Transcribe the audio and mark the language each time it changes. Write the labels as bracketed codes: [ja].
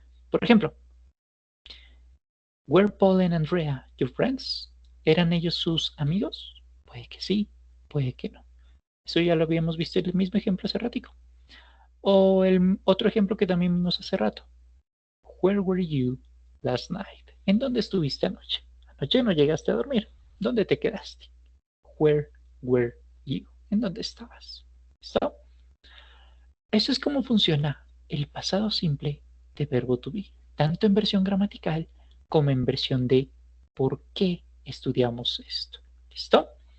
[es] Por ejemplo, [en] were Paul and Andrea your friends? [es] ¿Eran ellos sus amigos? Puede que sí, puede que no. Eso ya lo habíamos visto en el mismo ejemplo hace ratico. O el otro ejemplo que también vimos hace rato. [en] Where were you last night? [es] ¿En dónde estuviste anoche? Anoche no llegaste a dormir. ¿Dónde te quedaste? [en] Where were you? [es] ¿En dónde estabas? ¿Listo? Eso es como funciona el pasado simple de verbo to be, tanto en versión gramatical como en versión de por qué estudiamos esto. ¿Listo?